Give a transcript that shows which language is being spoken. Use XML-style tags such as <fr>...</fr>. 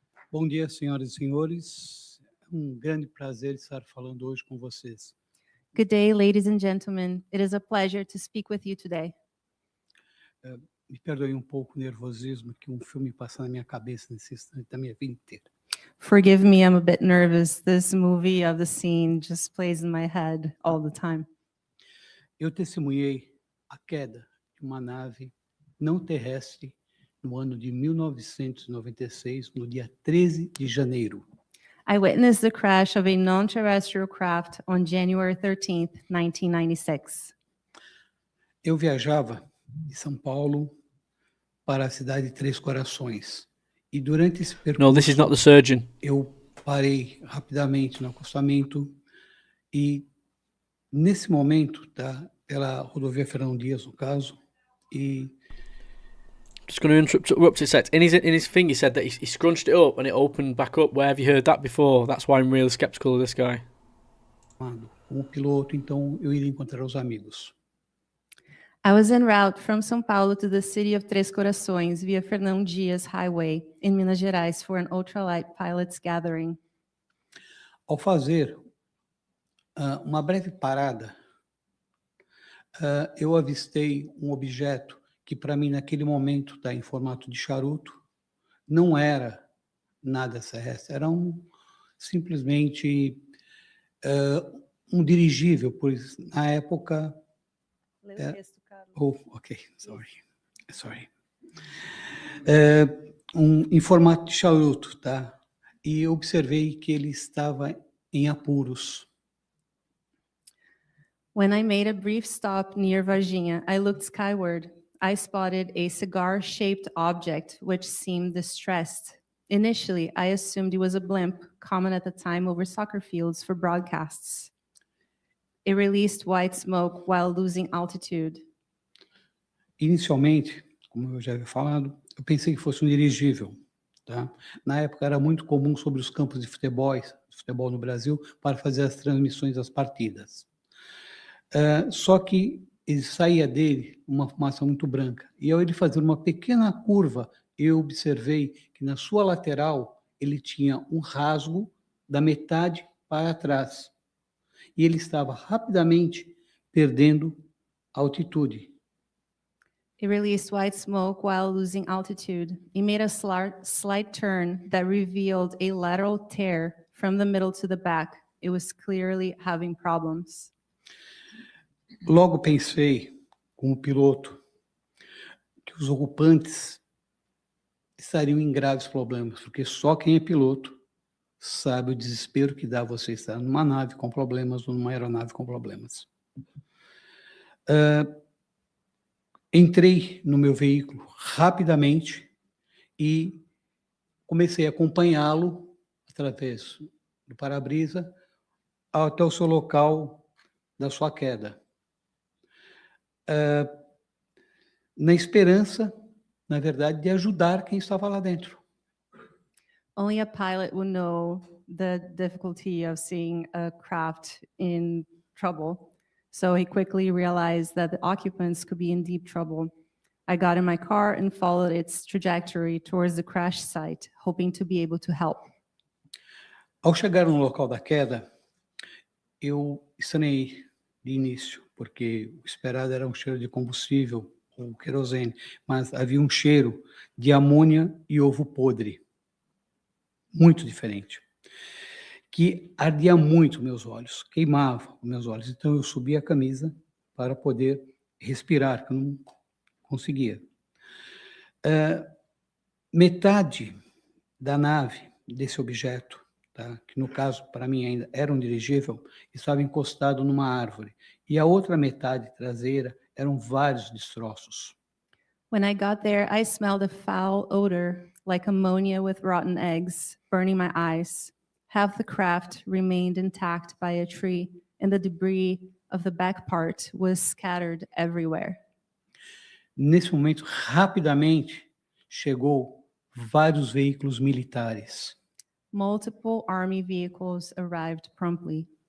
<pt>Bom dia, senhoras e senhores. É grande prazer estar falando hoje com vocês.</pt> <en>Good day, ladies and gentlemen. It is a pleasure to speak with you today.</en> <pt>Me perdoe pouco o nervosismo que filme passa na minha cabeça nesse instante da minha vida inteira.</pt> <en>Forgive me, I'm a bit nervous. This movie of the scene just plays in my head all the time.</en> <pt>Eu testemunhei a queda de uma nave não terrestre no ano de 1996, no dia 13 de janeiro.</pt> <en>I witnessed the crash of a non-terrestrial craft on January 13th, 1996.</en> <pt>Eu viajava de São Paulo para a cidade de Três Corações. E durante esse percurso,</pt> <en>no, this is not the surgeon.</en> <pt>Eu parei rapidamente no acostamento e nesse momento, tá, pela rodovia Fernão Dias, no caso, e</pt> <en>just going to interrupt a sec. In his thing, he said that he scrunched it up and it opened back up. Where have you heard that before? That's why I'm really skeptical of this guy.</en> <pt>Como piloto, então eu iria encontrar os amigos.</pt> <en>I was en route from São Paulo to the city of Três Corações via Fernão Dias Highway in Minas Gerais for an ultralight pilots gathering.</en> <pt>Ao fazer uma breve parada, eu avistei objeto que para mim naquele momento está em formato de charuto, não era nada terrestre, era simplesmente dirigível, pois na época...</pt> <en>ok, sorry.</en> <pt>Em formato de charuto, tá? E eu observei que ele estava em apuros.</pt> <en>When I made a brief stop near Varginha, I looked skyward. I spotted a cigar-shaped object which seemed distressed. Initially, I assumed it was a blimp, common at the time over soccer fields for broadcasts. It released white smoke while losing altitude.</en> <pt>Inicialmente, como eu já havia falado, eu pensei que fosse um dirigível. Tá? Na época era muito comum sobre os campos de futebol no Brasil, para fazer as transmissões das partidas. Só que ele saía dele uma fumaça muito branca. E ao ele fazer uma pequena curva, eu observei que na sua lateral ele tinha um rasgo da metade para trás. E ele estava rapidamente perdendo altitude.</pt> <en>It released white smoke while losing altitude. It made a slight turn that revealed a lateral tear from the middle to the back. It was clearly having problems.</en> <pt>Logo pensei, como piloto, que os ocupantes estariam em graves problemas, porque só quem é piloto sabe o desespero que dá você estar numa nave com problemas ou numa aeronave com problemas. Entrei no meu veículo rapidamente e comecei a acompanhá-lo através do para-brisa até o seu local da sua queda. Na esperança, na verdade, de ajudar quem estava lá dentro.</pt> <en>Only a pilot would know the difficulty of seeing a craft in trouble. So he quickly realized that the occupants could be in deep trouble. I got in my car and followed its trajectory towards the crash site, hoping to be able to help.</en> <pt>Ao chegar no local da queda, eu estranhei de início, porque o esperado era um cheiro de combustível ou querosene, mas havia um cheiro de amônia e ovo podre, muito diferente, que ardia muito meus olhos, queimava os meus olhos. Então eu subi a camisa para poder respirar, que eu não conseguia. Metade da nave, desse objeto, tá, que no caso para mim ainda era um dirigível, estava encostado numa árvore. E a outra metade traseira eram vários destroços.</pt> <en>When I got there, I smelled a foul odor, like ammonia with rotten eggs, burning my eyes. Half the craft remained intact by a tree, and the debris of the back part was scattered everywhere.</en> <pt>Nesse momento, rapidamente, chegou vários veículos militares.</pt> <en>Multiple army vehicles arrived promptly.</en>